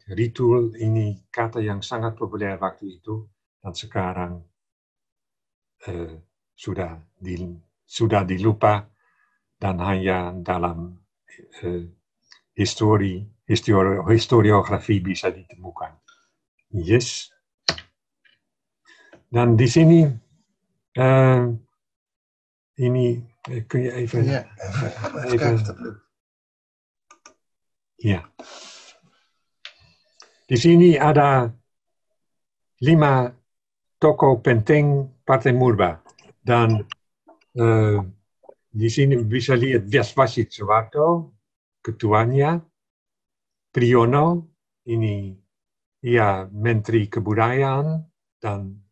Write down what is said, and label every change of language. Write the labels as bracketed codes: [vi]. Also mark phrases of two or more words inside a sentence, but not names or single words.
[id] Retool ini kata yang sangat populer waktu itu, dan sekarang sudah dilupa dan hanya dalam historiografi bisa ditemukan. Yes. Dan di sini ini [nl] kun je even. [id] Ja. Di sini ada 5 tokoh penting Partai Murba, dan di sini bisa lihat Wasit Soeharto, ketuanya, Priyono, ini Menteri Kebudayaan, dan